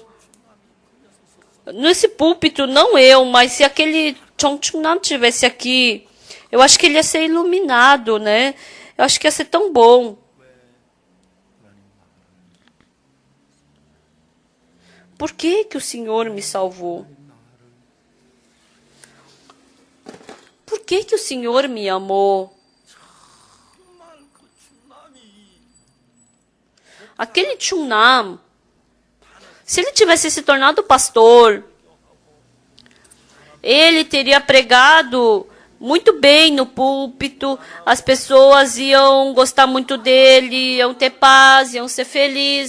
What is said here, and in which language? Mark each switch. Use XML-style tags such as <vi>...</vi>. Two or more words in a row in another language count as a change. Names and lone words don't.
<pt>Nesse púlpito, não eu, mas se aquele Chongchunnam estivesse aqui, eu acho que ele ia ser iluminado, né? Eu acho que ia ser tão bom. Por que que o Senhor me salvou? Por que que o Senhor me amou?</pt> <ko>정말 그 충남이</ko> <pt>Aquele Chunam, se ele tivesse se tornado pastor, ele teria pregado muito bem no púlpito, as pessoas iam gostar muito dele, iam ter paz, iam ser felizes.</pt>